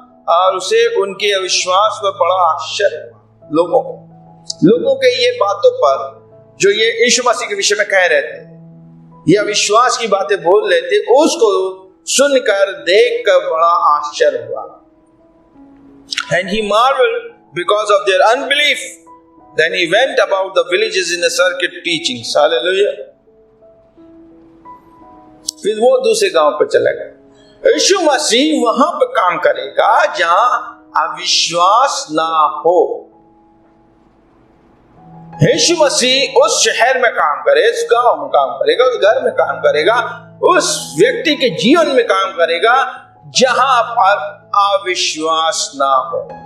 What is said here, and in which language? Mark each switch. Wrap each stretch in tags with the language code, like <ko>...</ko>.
<hi>और उसे उनके अविश्वास पर बड़ा आश्चर्य हुआ। लोगों के ये बातों पर जो ये यीशु मसीह के विषय में कह रहे थे, ये अविश्वास की बातें बोल रहे थे, उसको सुनकर देखकर बड़ा आश्चर्य हुआ।</hi> <en>And he marveled because of their unbelief. Then he went about the villages in a circuit teaching. Hallelujah.</en> <hi>फिर वो दूसरे गांव पर चला गया। यीशु मसीह वहां पर काम करेगा जहां अविश्वास ना हो। यीशु मसीह उस शहर में काम करे, उस गांव में काम करेगा, उस घर में काम करेगा, उस व्यक्ति के जीवन में काम करेगा जहां पर अविश्वास ना हो।</hi>